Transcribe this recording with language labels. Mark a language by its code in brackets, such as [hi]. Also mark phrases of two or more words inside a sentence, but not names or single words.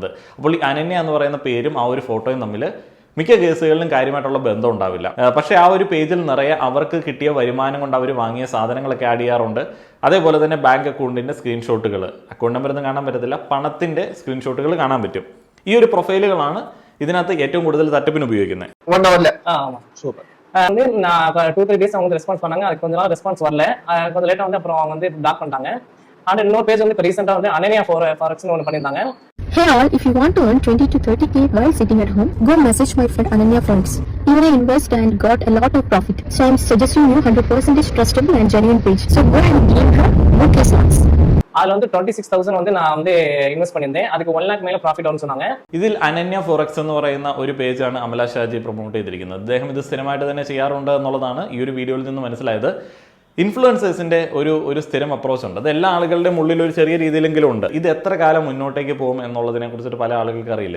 [ml] അപ്പോൾ ഈ അനന്യ എന്ന് പറയുന്ന പേരും ആ ഒരു ഫോട്ടോയും തമ്മിൽ മിക്ക കേസുകളിലും കാര്യമായിട്ടുള്ള ബന്ധം ഉണ്ടാവില്ല. പക്ഷേ ആ ഒരു പേജിൽ നിറയെ അവർക്ക് കിട്ടിയ വരുമാനം കൊണ്ട് അവർ വാങ്ങിയ സാധനങ്ങളൊക്കെ ആഡ് ചെയ്യാറുണ്ട്. അതേപോലെ തന്നെ ബാങ്ക് അക്കൗണ്ടിൻ്റെ സ്ക്രീൻഷോട്ടുകൾ, അക്കൗണ്ട് നമ്പറൊന്നും കാണാൻ പറ്റത്തില്ല, പണത്തിൻ്റെ സ്ക്രീൻഷോട്ടുകൾ കാണാൻ പറ്റും. ഈ ഒരു പ്രൊഫൈലുകളാണ് ഇതിനകത്ത് ഏറ്റവും കൂടുതൽ തട്ടിപ്പിന് ഉപയോഗിക്കുന്നത്. [ta] சூப்பர். வந்து நான் 2-3 டேஸ் அவங்க ரெஸ்பான்ஸ் பண்ணாங்க. அதுக்கு கொஞ்ச நாள் ரெஸ்பான்ஸ் வரல. கொஞ்சம் லேட்டா வந்து அப்புறம் அவங்க வந்து பிளாக் பண்ணிட்டாங்க. அண்ட் இன்னொரு பேஜ் வந்து இப்போ ரீசெண்டா வந்து அனன்யா ஃபாரெக்ஸ்னு ஒன்று பண்ணியிருந்தாங்க. [en] Hey all, if you want to earn 20 to 30k while sitting at home, go message my friend Ananya Friends. Even I invest and got a lot of profit. So I'm suggesting you 100% trustable and genuine page. So go and give her good results. [ta] அதுல வந்து 26,000 வந்து நான் வந்து இன்வெஸ்ட் பண்ணியிருந்தேன். அதுக்கு 1 lakh மேல ப்ராஃபிட் வரும்னு சொன்னாங்க. [ml] ഇതിൽ അനന്യ ഫോറക്സ് എന്ന് പറയുന്ന ഒരു പേജാണ് അമല ഷാജി പ്രൊമോട്ട് ചെയ്തിരിക്കുന്നത്. അദ്ദേഹം ഇത് സ്ഥിരമായിട്ട് തന്നെ ചെയ്യാറുണ്ട് എന്നുള്ളതാണ് ഈ ഒരു വീഡിയോയിൽ നിന്ന് മനസ്സിലായത്. ഇൻഫ്ലുവൻസേഴ്സിൻ്റെ ഒരു സ്ഥിരം അപ്രോച്ച് ഉണ്ട്. അത് എല്ലാ ആളുകളുടെയും ഉള്ളിൽ ഒരു ചെറിയ രീതിയിലെങ്കിലും ഉണ്ട്. ഇത് എത്ര കാലം മുന്നോട്ടേക്ക് പോകും എന്നുള്ളതിനെ കുറിച്ചിട്ട് പല ആളുകൾക്ക് അറിയില്ല.